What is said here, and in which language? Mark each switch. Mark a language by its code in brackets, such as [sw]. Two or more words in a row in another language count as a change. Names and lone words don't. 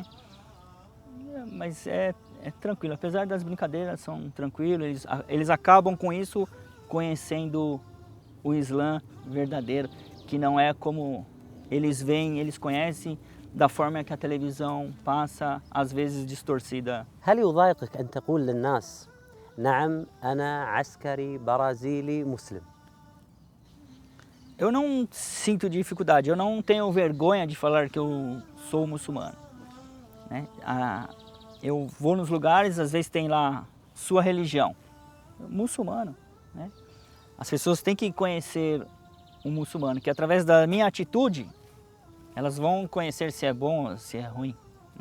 [pt] Mas é tranquilo, apesar das brincadeiras são tranquilos, eles acabam com isso conhecendo o Islã verdadeiro, que não é como eles veem, eles conhecem da forma que a televisão passa, às vezes distorcida. [ar] هل يضايقك أن تقول للناس نعم أنا عسكري برازيلي مسلم؟ [pt] Eu não sinto dificuldade, eu não tenho vergonha de falar que eu sou muçulmano, né? Eu vou nos lugares, às vezes tem lá sua religião, muçulmano, né? As pessoas têm que conhecer o muçulmano, que através da minha atitude, elas vão conhecer se é bom ou se é ruim, né?